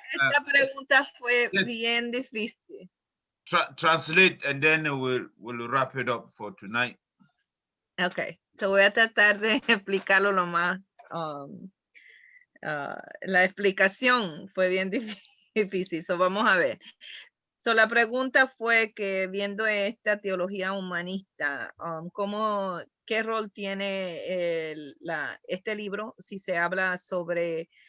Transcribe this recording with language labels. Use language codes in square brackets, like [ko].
[es] Esta pregunta fue bien difícil. [en] Translate and then we'll wrap it up for tonight. [es] Ok, so voy a tratar de explicarlo lo más. La explicación fue bien difícil, so vamos a ver. So la pregunta fue que viendo esta teología humanista, ¿qué rol tiene este libro si se habla sobre